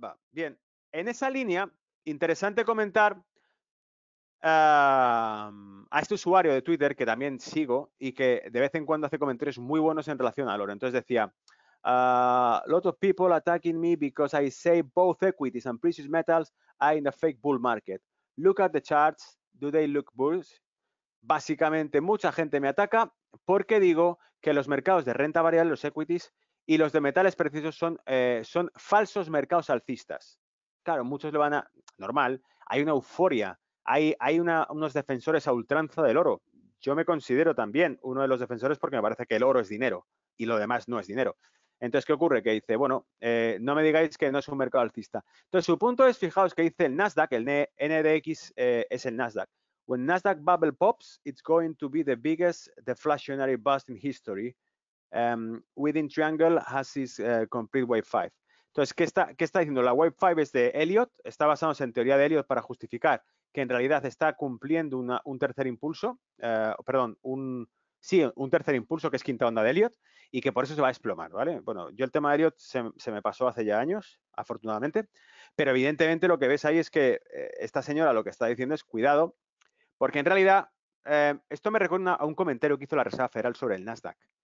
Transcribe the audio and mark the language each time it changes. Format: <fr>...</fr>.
<es>Bien, en esa línea, interesante comentar a este usuario de Twitter que también sigo y que de vez en cuando hace comentarios muy buenos en relación al oro.</es> <en>Entonces decía, lot of people attacking me because I say both equities and precious metals are in a fake bull market. Look at the charts. Do they look bullish?</en> <es>Básicamente, mucha gente me ataca porque digo que los mercados de renta variable, los equities y los de metales preciosos son falsos mercados alcistas. Claro, muchos le van a... Normal, hay una euforia, hay unos defensores a ultranza del oro. Yo me considero también uno de los defensores porque me parece que el oro es dinero y lo demás no es dinero. Entonces, ¿qué ocurre? Que dice, bueno, no me digáis que no es un mercado alcista. Entonces, su punto es, fijaos que dice el Nasdaq, el NDX es el Nasdaq.</es> <en>When Nasdaq bubble pops, it's going to be the biggest deflationary bust in history. Within Triangle has its complete wave 5.</en> <es>Entonces, ¿qué está diciendo? La wave 5 es de Elliott, está basándose en teoría de Elliott para justificar que en realidad está cumpliendo un tercer impulso, un tercer impulso que es quinta onda de Elliott y que por eso se va a desplomar, ¿vale? Bueno, yo el tema de Elliott se me pasó hace ya años, afortunadamente, pero evidentemente lo que ves ahí es que esta señora lo que está diciendo es cuidado, porque en realidad esto me recuerda a un comentario que hizo la Reserva Federal sobre el Nasdaq.</es>